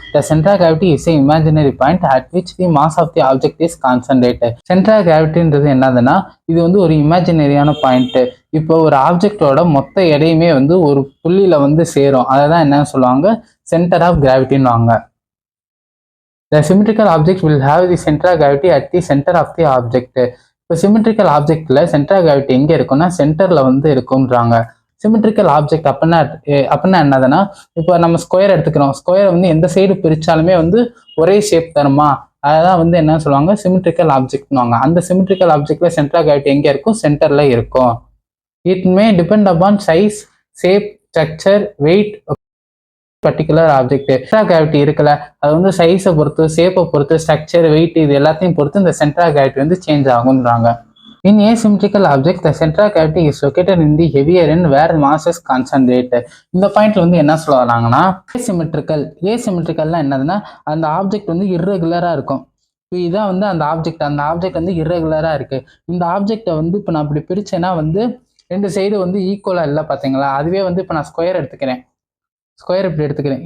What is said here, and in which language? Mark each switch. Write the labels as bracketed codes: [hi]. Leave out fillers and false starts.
[en] The centre gravity is a imaginary point at which the mass of the object is concentrated. [ta] சென்ட்ரா கிராவிட்டின்றது என்னதுன்னா, இது வந்து ஒரு இமேஜினரியான point. இப்போ ஒரு ஆப்ஜெக்டோட மொத்த எடையுமே வந்து ஒரு புள்ளியில வந்து சேரும். அதை தான் என்ன சொல்லுவாங்க, சென்டர் ஆஃப் கிராவிட்டின்னு வாங்க. [en] The symmetrical object will have the center of gravity at the center of the object. [ta] இப்போ சிமெட்ரிக்கல் ஆப்ஜெக்ட்ல சென்டர் ஆஃப் கிராவிட்டி எங்கே இருக்குன்னா சென்டர்ல வந்து இருக்குன்றாங்க. சிமெட்ரிக்கல் ஆப்ஜெக்ட் அப்படின்னா என்னதுன்னா, இப்போ நம்ம ஸ்கொயர் எடுத்துக்கிறோம். ஸ்கொயர் வந்து எந்த சைடு பிரிச்சாலுமே வந்து ஒரே ஷேப் தருமா, அதான் வந்து என்ன சொல்லுவாங்க, சிமெட்ரிக்கல் ஆப்ஜெக்ட்னுவாங்க. அந்த சிமெட்ரிக்கல் ஆப்ஜெக்ட்ல சென்டர் ஆஃப் கிராவிட்டி எங்கே இருக்கும், சென்டர்ல இருக்கும். [en] It may depend upon size, shape, structure, weight particular object. [ta] Centre of gravity இருக்குல்ல, அது வந்து சைஸை பொறுத்து, ஷேப்பை பொறுத்து, ஸ்ட்ரக்சர், வெயிட் இது எல்லாத்தையும் பொறுத்து இந்த சென்டர் ஆஃப் கிராவிட்டி வந்து change ஆகுன்றாங்க. [en] In asymmetrical object, the center of gravity is located in the heavier end where mass is concentrated. [ta] இந்த பாயிண்ட்ல வந்து என்ன சொல்றாங்கன்னா, ஏசிமெட்ரிக்கல்னா என்னதுன்னா, அந்த ஆப்ஜெக்ட் வந்து இர்ரெகுலரா இருக்கும். இதுதான் வந்து அந்த ஆப்ஜெக்ட் வந்து இர்ரெகுலரா இருக்கு. இந்த ஆப்ஜெக்டை வந்து இப்போ நான் அப்படி பிரிச்சேன்னா வந்து ரெண்டு சைடு வந்து ஈக்குவலா இல்லை பார்த்தீங்களா. அதுவே வந்து இப்போ நான் ஸ்கொயர் எடுத்துக்கிறேன், ஸ்கொயர் இப்படி எடுத்துக்கிறேன்.